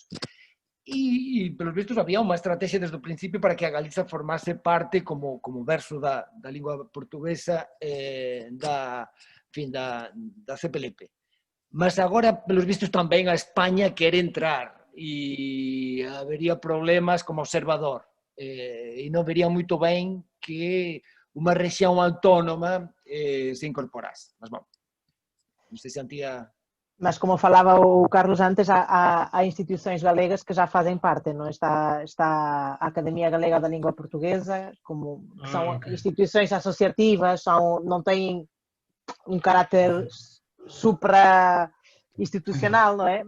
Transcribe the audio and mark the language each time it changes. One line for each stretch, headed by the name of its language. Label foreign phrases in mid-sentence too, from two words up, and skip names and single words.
Galician: E
Portuguese: pelos vistos
Galician: había unha estrategia desde o principio para que a Galiza formase parte como verso da lingua portuguesa da CPLP. Mas agora,
Portuguese: pelos vistos,
Galician: tamén a España quere entrar e habería problemas como observador. E non vería moito ben que unha rexión autónoma se incorporase. Mas, bom, non sei se Antía...
Portuguese: Mas, como falava o Carlos antes, há instituições galegas que já fazem parte, não? Está a Academia Galega da Língua Portuguesa, são instituições associativas, não têm um caráter supra-institucional, não é?